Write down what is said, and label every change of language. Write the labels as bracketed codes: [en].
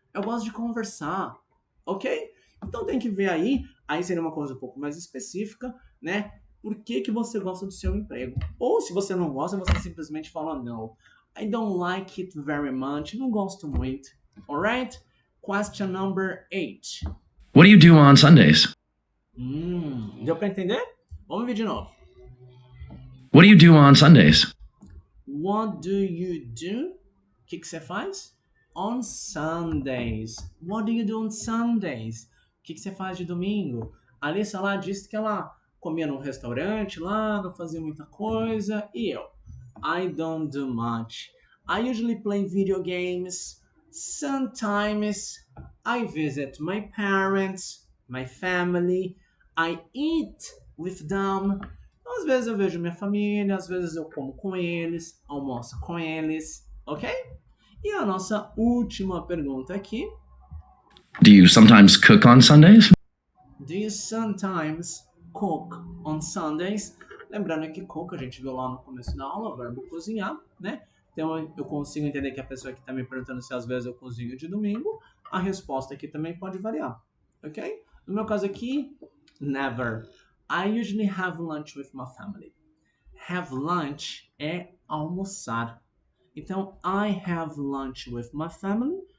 [pt] Eu gosto de conversar. Ok? Então tem que ver aí seria uma coisa um pouco mais específica, né? Por que que você gosta do seu emprego? Ou se você não gosta, você simplesmente fala no. [en] I don't like it very much. [pt] Não gosto muito. Alright? [en] Question number 8. What do you do on Sundays? [pt] Deu para entender? Vamos ver de novo. [en] What do you do on Sundays? What do you do? [pt] O que você faz? [en] On Sundays. What do you do on Sundays? [pt] O que você faz de domingo? A Alissa lá disse que ela comia num restaurante lá, não fazia muita coisa. E eu? [en] I don't do much. I usually play video games. Sometimes I visit my parents, my family. I eat with them. [pt] Às vezes eu vejo minha família, às vezes eu como com eles, almoço com eles, ok? E a nossa última pergunta aqui. [en] Do you sometimes cook on Sundays? Do you sometimes cook on Sundays? [pt] Lembrando que cook a gente viu lá no começo da aula, o verbo cozinhar, né? Então eu consigo entender que a pessoa que está me perguntando se às vezes eu cozinho de domingo, a resposta aqui também pode variar, ok? No meu caso aqui, never. [en] I usually have lunch with my family. Have lunch [pt] é almoçar. [en] Então, I have lunch with my family.